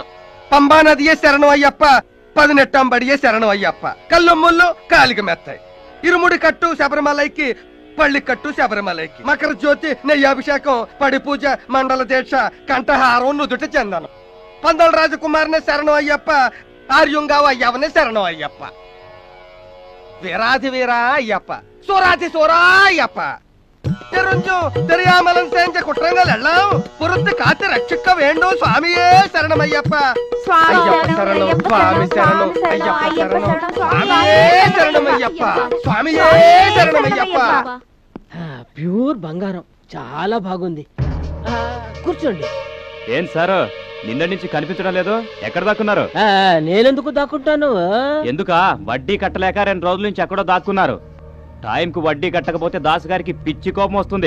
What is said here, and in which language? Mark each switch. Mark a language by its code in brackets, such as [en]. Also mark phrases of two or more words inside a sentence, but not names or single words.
[te] పంబా నదియే శరణం అయ్యప్ప, 10 నెట్టంబడియే శరణం అయ్యప్ప. కళ్ళు ముళ్ళు కాలికి మెత్తాయి. ఇరుముడి కట్టు శబరిమలైకి, పళ్ళి కట్టు శబరిమలైకి. మకర జ్యోతి, నెయ్యాభిషేకం, పడి పూజ, మండల దీక్ష, కంఠహారం, నుదుట చందనం. పందల రాజకుమారినే శరణం అయ్యప్ప, ఆర్యుంగావ అయ్యవనే శరణం అయ్యప్ప. [ta] வீராதி வீரா ஐயப்பா, சூராதி சூரா ஐயப்பா. தெரியாமலும் செஞ்ச குற்றங்கள் எல்லாம் பொறுத்து காத்து ரட்சிக்க வேண்டும் சுவாமியே சரணம் ஐயப்பா. ஐயப்ப சரணம், சுவாமி சரணம், ஐயப்ப சரணம், சுவாமியே சரணம் ஐயப்பா, சுவாமியே சரணம் ஐயப்பா. [te] ప్యూర్ బంగారం, చాలా బాగుంది. కూర్చోండి. ఏం సార్, నిన్న నుంచి కనిపించడం లేదు, ఎక్కడ దాక్కున్నారు? నేనెందుకు దాక్కుంటాను? ఎందుకా? వడ్డీ కట్టలేక 2 రోజుల నుంచి ఎక్కడో దాక్కున్నారు. టైంకు వడ్డీ కట్టకపోతే దాసు గారికి పిచ్చి కోపం వస్తుంది.